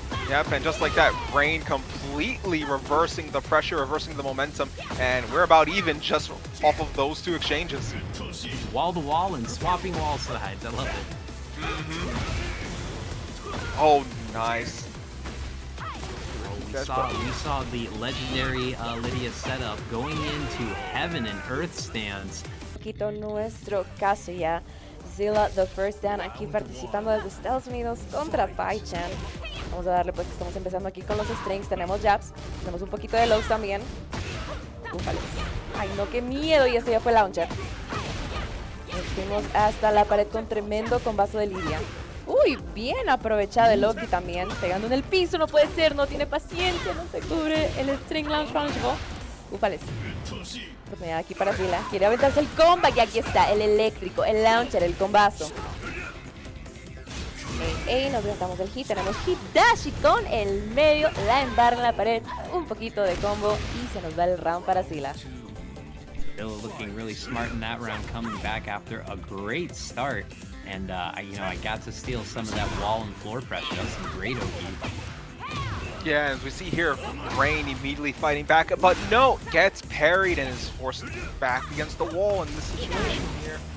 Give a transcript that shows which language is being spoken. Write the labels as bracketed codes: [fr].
[en] Yep, and just like that, Rain completely reversing the pressure, reversing the momentum, and we're about even just off of those two exchanges. Wall to wall and swapping wall sides. I love it. Oh, nice. We saw the legendary Lydia setup going into Heaven and Earth stance. [es] Poquito nuestro caso ya. Zilla, [en] the first down, [es] aquí participando desde Estados Unidos contra Pai-chan. Vamos a darle, pues estamos empezando aquí con los strings. Tenemos jabs, tenemos un poquito de lows también. Ufale. Ay, no, qué miedo. Y esto ya fue launcher. Nos fuimos hasta la pared con tremendo combazo de Lidia. Uy, bien aprovechado el Loki también. Pegando en el piso, no puede ser, no tiene paciencia, no se cubre el string launch punishable. Ufales. Oportunidad aquí para Zilla. Quiere aventarse el comeback y aquí está, el eléctrico, el launcher, el combazo. Nos gastamos el hit, tenemos hit dash y con el medio la embarra en la pared, un poquito de combo y se nos va el round para Zilla. [en] Zilla looking really smart in that round, coming back after a great start, and I got to steal some of that wall and floor pressure. That was some great OP. Yeah, as we see here, Rain immediately fighting back, but no, gets parried and is forced back against the wall in this situation here.